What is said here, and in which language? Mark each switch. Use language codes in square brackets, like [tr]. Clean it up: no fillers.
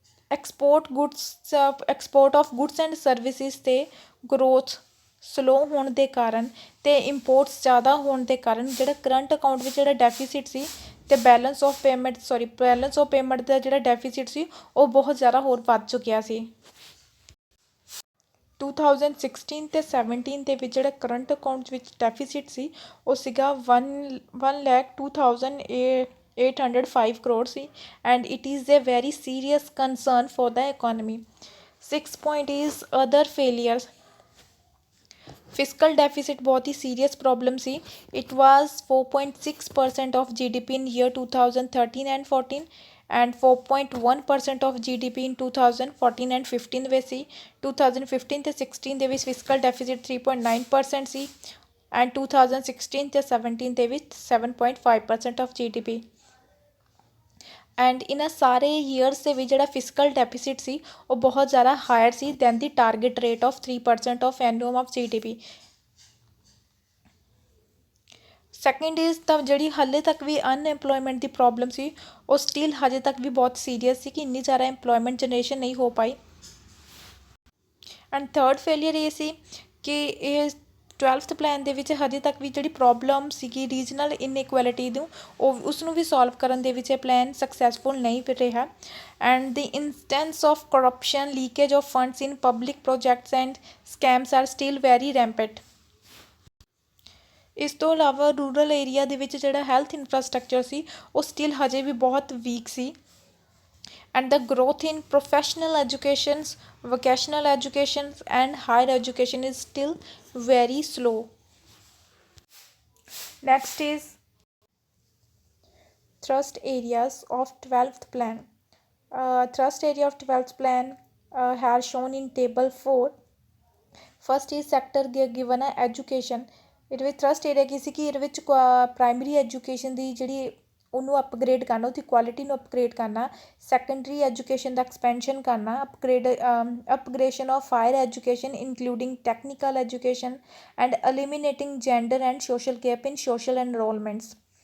[pa] Export of goods and services ਤੇ growth slow ਹੋਣ ਦੇ ਕਾਰਨ ਤੇ ਇੰਪੋਰਟਸ ਜ਼ਿਆਦਾ ਹੋਣ ਦੇ ਕਾਰਨ ਜਿਹੜਾ ਕਰੰਟ ਅਕਾਊਂਟ ਵਿੱਚ ਜਿਹੜਾ ਡੈਫੀਸਿਟ ਸੀ ਤੇ ਬੈਲੈਂਸ ਆਫ ਪੇਮੈਂਟ ਦਾ ਜਿਹੜਾ ਡੈਫੀਸਿਟ ਸੀ ਉਹ ਬਹੁਤ ਜ਼ਿਆਦਾ ਹੋਰ ਵੱਧ ਚੁੱਕਿਆ ਸੀ। 2016 ਤੇ 17 ਦੇ ਵਿੱਚ ਜਿਹੜਾ ਕਰੰਟ ਅਕਾਊਂਟ ਵਿੱਚ ਡੈਫੀਸਿਟ ਸੀ ਉਹ ਸੀਗਾ 1,02,805 ਕਰੋੜ ਸੀ [en] And it is a very serious concern for the economy. 6 point is other failures। [pa] Fiscal deficit ਬਹੁਤ ਹੀ serious problem ਸੀ। [en] it was 4.6% of GDP in year 2013 and 14 and 4.1% of GDP in 2014 and 15 [pa] ਦੇ ਵਿੱਚ ਸੀ। 2015 ਤੇ 16 ਦੇ ਵਿੱਚ fiscal deficit 3.9% ਸੀ and 2016 ਤੇ 17 ਦੇ ਵਿੱਚ 7.5% of GDP। And ਇਹਨਾਂ ਸਾਰੇ ਈਅਰਸ ਦੇ ਵਿੱਚ ਜਿਹੜਾ ਫਿਸਕਲ ਡੈਫੀਸਿਟ ਸੀ ਉਹ ਬਹੁਤ ਜ਼ਿਆਦਾ hire ਸੀ [en] Than the target rate of 3% of annum of GDP। [pa] Second is ਤਾਂ ਜਿਹੜੀ ਹਾਲੇ ਤੱਕ ਵੀ ਅਨਐਮਪਲੋਇਮੈਂਟ ਦੀ ਪ੍ਰੋਬਲਮ ਸੀ ਉਹ ਸਟਿਲ ਹਜੇ ਤੱਕ ਵੀ ਬਹੁਤ ਸੀਰੀਅਸ ਸੀ ਕਿ ਇੰਨੀ ਜ਼ਿਆਦਾ ਇੰਪਲੋਇਮੈਂਟ ਜਨਰੇਸ਼ਨ ਨਹੀਂ ਹੋ ਪਾਈ। ਐਂਡ ਥਰਡ ਫੇਲੀਅਰ ਇਹ ਸੀ ਕਿ ਇਹ 12th ਪਲਾਨ ਦੇ ਵਿੱਚ ਹਜੇ ਤੱਕ ਵੀ ਜਿਹੜੀ ਪ੍ਰੋਬਲਮ ਸੀਗੀ ਰੀਜਨਲ ਇਨਇਕੁਐਲਿਟੀ ਨੂੰ ਉਸ ਨੂੰ ਵੀ ਸੋਲਵ ਕਰਨ ਦੇ ਵਿੱਚ ਇਹ ਪਲਾਨ ਸਕਸੈਸਫੁਲ ਨਹੀਂ ਰਿਹਾ। [en] And the instance of corruption leakage of funds in public projects and scams are still very rampant. [pa] ਇਸ ਤੋਂ ਇਲਾਵਾ ਰੂਰਲ ਏਰੀਆ ਦੇ ਵਿੱਚ ਜਿਹੜਾ ਹੈਲਥ ਇਨਫਰਾਸਟਰਕਚਰ ਸੀ ਉਹ ਸਟਿਲ ਹਜੇ ਵੀ ਬਹੁਤ week ਸੀ। [en] and the growth in professional educations, vocational educations and higher education is still very slow. Next is thrust areas of 12th plan. Thrust area of 12th plan are shown in table 4. First is sector given a education। [pa] ਇਹਦੇ ਵਿੱਚ thirst area ਕੀ ਸੀ ਕਿ ਇਹਦੇ ਵਿੱਚ primary education ਦੀ ਜਿਹੜੀ ਉਹਨੂੰ upgrade ਕਰਨਾ ਉਹਦੀ quality ਨੂੰ ਅਪਗ੍ਰੇਡ ਕਰਨਾ। ਸੈਕੰਡਰੀ ਐਜੂਕੇਸ਼ਨ ਦਾ ਐਕਸਪੈਂਸ਼ਨ ਕਰਨਾ। [en] Upgradation of higher education including technical education and eliminating gender and social gap in social enrolments.